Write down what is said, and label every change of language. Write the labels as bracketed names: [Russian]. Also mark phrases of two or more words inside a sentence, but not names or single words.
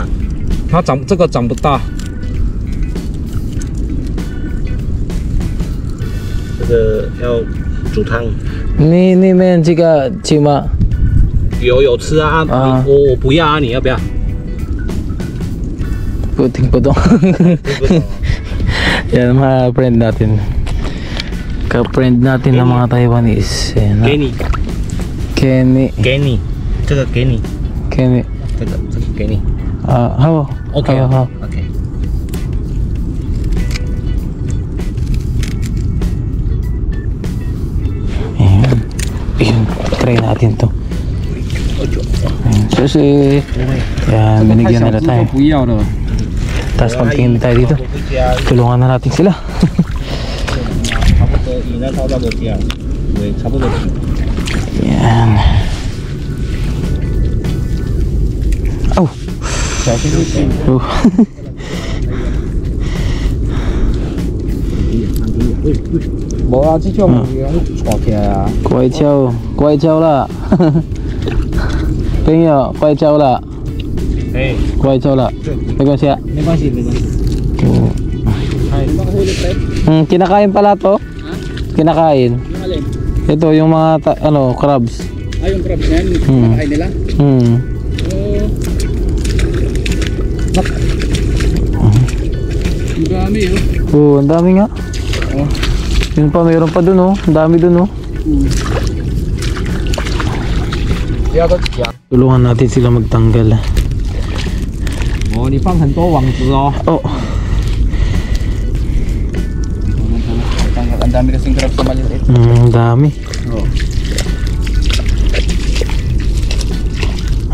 [Chinese] 这个长不大。这个要煮汤。你们这个吃吗？有吃啊，我不要啊，你要不要？听不懂。 [Filipino] Yan mga friend natin. Ka-friend natin ng mga Taiwanese. [Chinese] 给你 Kenny. 这个给你。 Kenny. 这个给你。好。 OK 好。 OK。 [Filipino] Ayan, try natin to. Kasi yan, binigyan nila tayo. Tapos pagtingin tayo dito, tulungan na natin sila. Yan. Oh. [Chinese] 冇啊，这种坐起来啊。乖巧了。朋友，乖巧了。哎，乖巧了。没关系啊。没关系。 [Filipino] Kinakain pala to? Kinakain. Ito yung mga crabs. Yung crabs na yan, kinakain nila? Ang dami ang dami nga. Yun pa, mayroon pa dun ang dami dun Tulungan natin sila magtanggal. [Chinese] 你放很多网子哦。 [Filipino] Ang dami kasing crabs sa maliit. Ang dami.